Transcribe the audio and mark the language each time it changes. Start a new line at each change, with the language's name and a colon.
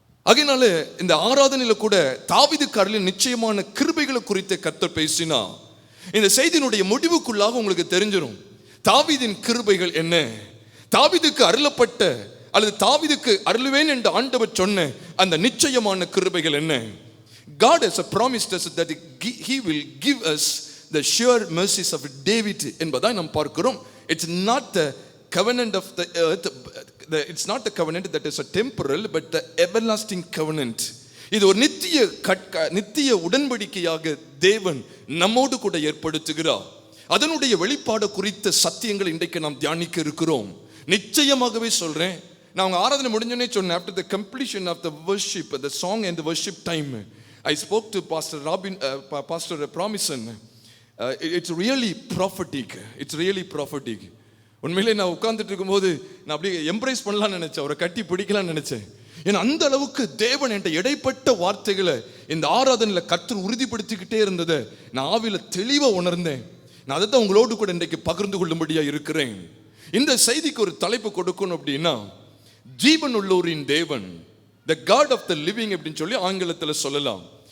Tamil: அதனால இந்த ஆராதனையில கூட தாவீதுக்கு அருளின நிச்சயமான கிருபைகளை குறித்த கர்த்தர் பேசினா இந்த செய்தியினுடைய முடிவுக்குள்ளாக உங்களுக்கு தெரிஞ்சிடும் தாவீதின் கிருபைகள் என்ன, தாவீதுக்கு அருளப்பட்ட அல்லது தாவீதுக்கு அருளுவேன் என்று ஆண்டவர் சொன்ன அந்த நிச்சயமான கிருபைகள் என்ன.
English: God has promised us that he will give us the sure mercies of David
Tamil: என்பதை நாம் பார்க்கிறோம்.
English: It's not the covenant of the earth, it's not the covenant that is a temporal but the everlasting covenant.
Tamil: இது ஒரு நித்திய உடன்படிக்கையாக தேவன் நம்மோடு கூட ஏற்படுத்துகிறார். அதனுடைய வெளிப்பாடு குறித்த சத்தியங்கள் இன்றைக்கு நாம் தியானிக்க இருக்கிறோம். நிச்சயமாகவே சொல்றேன், நான் அவங்க ஆராதனை முடிஞ்சோடனே சொன்னேன்,
English: after the completion of the worship, the song and the worship time, I spoke to Pastor Promison. It's really prophetic. It's really prophetic.
Tamil: உண்மையிலே நான் உட்கார்ந்துட்டு இருக்கும்போது நான் அப்படியே எம்ப்ரேஸ் பண்ணலாம்னு நினைச்சேன், அவரை கட்டி பிடிக்கலாம்னு நினைச்சேன். ஏன்னா அந்த அளவுக்கு தேவன் என்ற இடைப்பட்ட வார்த்தைகளை இந்த ஆராதனையில் கர்த்தர் உறுதிப்படுத்திக்கிட்டே இருந்ததை நான் ஆவியில தெளிவாக உணர்ந்தேன். நான் அதை தான் உங்களோடு கூட இன்றைக்கு பகிர்ந்து கொள்ளும்படியா இருக்கிறேன். இந்த செய்திக்கு ஒரு தலைப்பு கொடுக்கணும் அப்படின்னா, ஜீவன் உள்ளோரின் தேவன்,
English: the God of the living
Tamil: அப்படின்னு சொல்லி ஆங்கிலத்தில் சொல்லலாம்.